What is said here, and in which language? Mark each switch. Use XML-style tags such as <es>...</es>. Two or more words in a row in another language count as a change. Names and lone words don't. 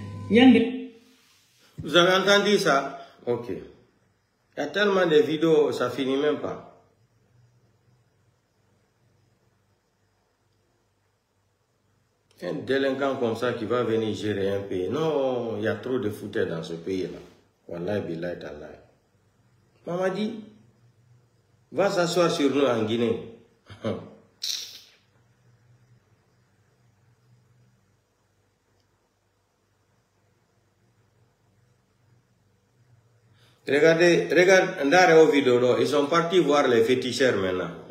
<fr>vous avez entendu ça? Ok. Il y a tellement de vidéos, ça finit même pas. Un délinquant comme ça qui va venir gérer un pays. Non, il y a trop de fouteurs dans ce pays-là.</fr> <ar>Wallahi billahi tallahi.</ar> <fr>Maman dit, va s'asseoir sur nous en Guinée. Regarde, Ndare au vidéo, ils sont partis voir les féticheurs maintenant.</fr>